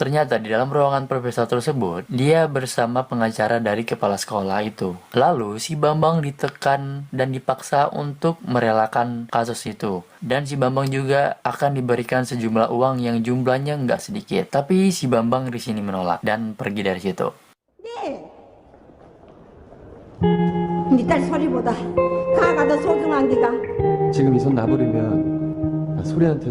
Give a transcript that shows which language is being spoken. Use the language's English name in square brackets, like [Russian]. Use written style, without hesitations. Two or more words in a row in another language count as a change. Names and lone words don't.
[Indonesian] Ternyata di dalam ruangan profesor tersebut, dia bersama pengacara dari kepala sekolah itu. Lalu si Bambang ditekan dan dipaksa untuk merelakan kasus itu. Dan si Bambang juga akan diberikan sejumlah uang yang jumlahnya nggak sedikit. Tapi si Bambang di sini menolak dan pergi dari situ. [Korean] 네 딸 소리보다 가가 더 소중한 기가. 지금 이 손 놔버리면 나 소리한테도